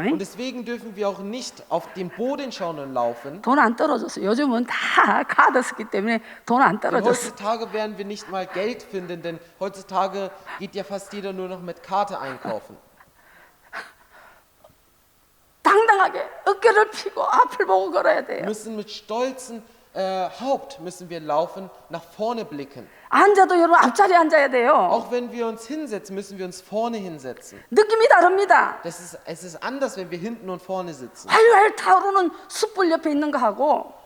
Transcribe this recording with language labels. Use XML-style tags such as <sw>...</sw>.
<de>Und deswegen dürfen wir auch nicht auf den Boden schauen und laufen.</de> <ko>돈 안 떨어졌어요. 요즘은 다 카드 쓰기 때문에 돈 안</ko> <de>Denn</de> <ko>떨어졌어요.</ko> <de>heutzutage werden wir nicht mal Geld finden, denn heutzutage geht ja fast jeder nur noch mit Karte einkaufen.</de> <ko>당당하게 어깨를 펴고 앞을 보고 걸어야</ko> <de>Wir</de> <ko>돼요.</ko> <de>müssen mit stolzem Haupt müssen wir laufen, nach vorne blicken.</de> <ko>앉아도 여러분 앞자리에 앉아야 돼요.</ko> <de>Auch wenn wir uns hinsetzen, müssen wir uns vorne hinsetzen.</de> <ko>느낌이 다릅니다.</ko> <de>Es ist anders, wenn wir hinten und vorne sitzen.</de> <ko>활활 타오르는 숯불 옆에 있는 거 하고</ko>